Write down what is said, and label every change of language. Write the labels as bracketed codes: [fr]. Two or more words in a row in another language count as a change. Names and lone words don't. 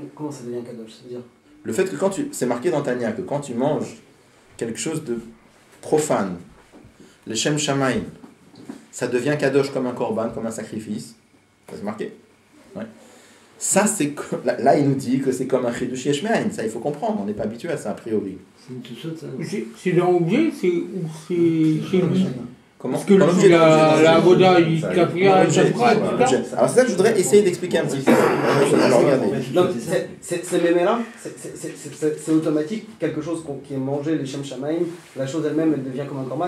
[fr] Comment ça devient kadosh? Ça veut dire le fait que c'est marqué dans Tanya, que quand tu manges quelque chose de profane, le [he] שם שמים, [fr] ça devient kadosh comme un korban, comme un sacrifice. Ça c'est marqué. Ouais. Ça, c'est là, il nous dit que c'est comme un [he] חידוש יש מאין. [fr] Ça, il faut comprendre. On n'est pas habitué à ça a priori. C'est une toute chose, ça. C'est dans l'objet, c'est chez lui. Comment? Parce que la avoda, il a pris un chakra, etc. Alors c'est ça que je voudrais essayer d'expliquer un petit peu. Alors regardez. Donc ces mémés-là, c'est automatique, quelque chose qui est mangé, les [he] שם שמים, [fr] la chose elle-même, elle devient comme un korban.